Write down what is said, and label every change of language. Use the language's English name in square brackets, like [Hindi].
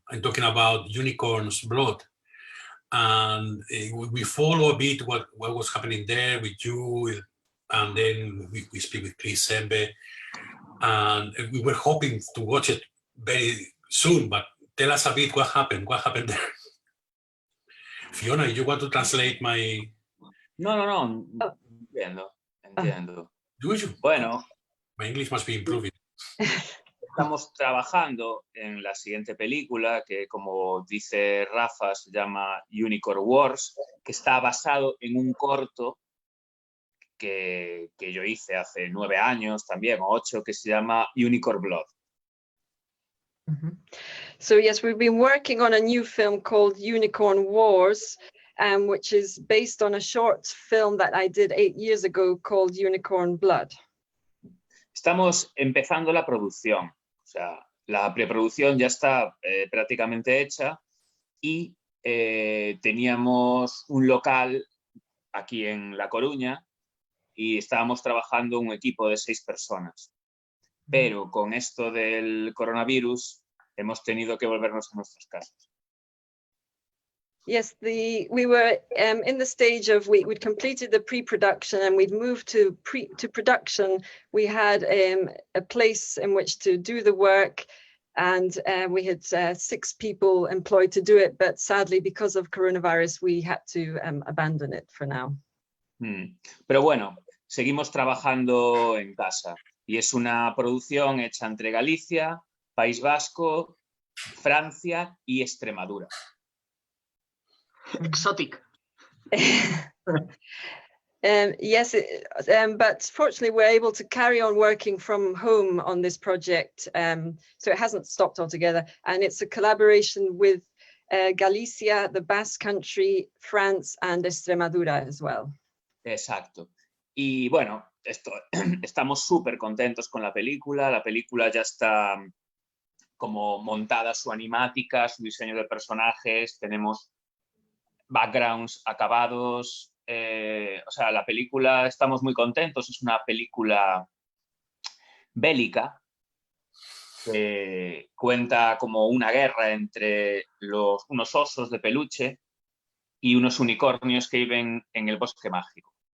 [English] I'm talking about Unicorn's Blood. And we follow a bit what was happening there with you, and then we speak with Chris Sembe, and we were hoping to watch it very soon, but tell us a bit what happened there. Fiona, you want to translate my... [Spanish] No, Oh. entiendo. [English] Do you? [Spanish] Bueno, [English] My English must be improving. [Spanish] estamos trabajando en la siguiente película que, como dice Rafa, se llama Unicorn Wars, que está basado en un corto que yo hice hace 9 años también, o 8, que se llama Unicorn Blood. Mhm. [English] So yes, we've been working on a new film called Unicorn Wars, which is based on a short film that I did 8 years ago called Unicorn Blood. [Spanish] Estamos empezando la producción, o sea, la preproducción ya está prácticamente hecha y teníamos un local aquí en La Coruña y estábamos trabajando un equipo de 6 personas. Pero con esto del coronavirus hemos tenido que volvernos a nuestras casas. [English] Yes, we were in the stage of we'd completed the pre-production and we'd moved to production. We had a place in which to do the work, and we had 6 people employed to do it, but sadly because of coronavirus we had to abandon it for now. [Spanish] Pero bueno, seguimos trabajando en casa y es una producción hecha entre Galicia, País Vasco, Francia y Extremadura. [English] Exotic. Yes, but fortunately we're able to carry on working from home on this project, so it hasn't stopped altogether, and it's a collaboration with Galicia, the Basque Country, France and Extremadura as well. [Spanish] Exacto. Y bueno, estamos súper contentos con la película ya está como montada su animática, su diseño de personajes, tenemos backgrounds acabados, o sea, la película estamos muy contentos, es una película bélica que cuenta como una guerra entre unos osos de peluche y unos unicornios que viven en el bosque mágico.